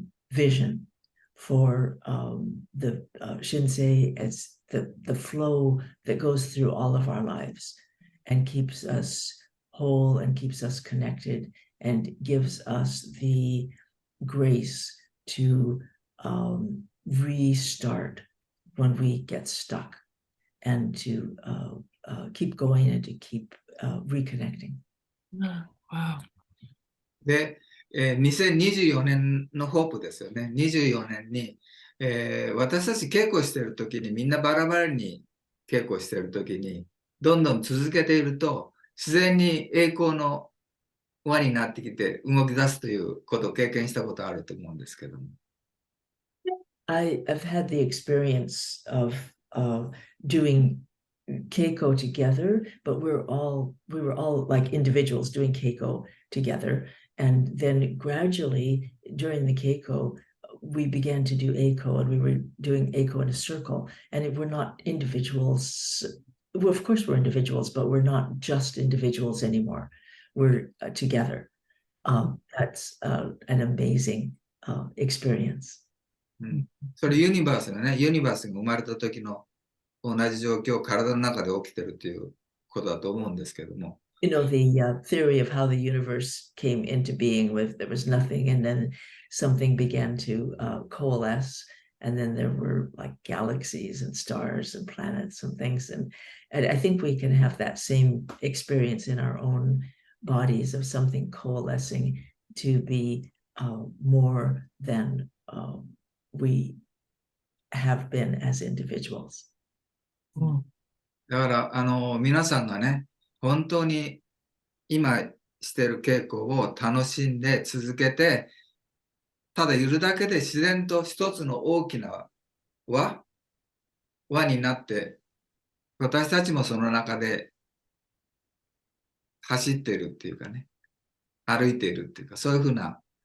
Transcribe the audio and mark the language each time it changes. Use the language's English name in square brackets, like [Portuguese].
[English] vision for the Shinsei as the flow that goes through all of our lives and keeps us whole and keeps us connected and gives us the grace to restart when we get stuck and to keep going and to keep reconnecting. Wow. [Japanese] で、2024年のホープですよね。 24年に、私たち稽古してるときにみんなバラバラに稽古してるときにどんどん続けていると自然に栄光の輪になってきて動き出すということを経験したことあると思うんですけども。 [English] I've had the experience of doing keiko together, but we were all like individuals doing keiko together. And then gradually during the keiko, we began to do eiko, and we were doing eiko in a circle. And we're not individuals. Well, of course we're individuals, but we're not just individuals anymore. We're together. That's an amazing experience. [Japanese] それユニバースがね、ユニバースが生まれた時の同じ状況を体の中で起きてるということだと思うんですけども。 [English] You know, the theory of how the universe came into being with there was nothing and then something began to coalesce, and then there were like galaxies and stars and planets and things, and I think we can have that same experience in our own bodies of something coalescing to be more than we have been as individuals. [Japanese] だから皆さんがね、本当に今してる稽古を楽しんで続けて、ただいるだけで自然と一つの大きな輪になって、私たちもその中で走っているっていうかね、歩いているっていうか、そういうふうな